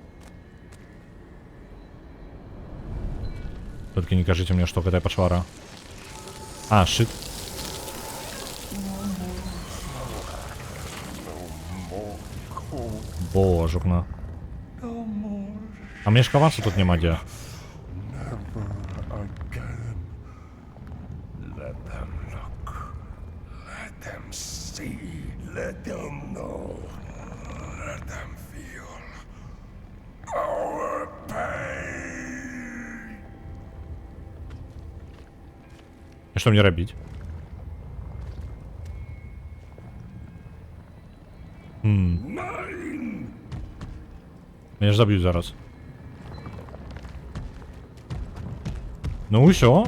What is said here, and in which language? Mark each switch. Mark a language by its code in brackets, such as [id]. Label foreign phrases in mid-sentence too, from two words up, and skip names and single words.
[be] Толькі не кажыце мне, што гэтая пачвара. А, шыт. Божухна. А мне ж хавацца тут няма дзе. [en] Never again. Let them look. Let them see. Let them know. Let them feel our pain. [be] І што мне рабіць? Меня ж заб'ють зараз. Ну ўсё.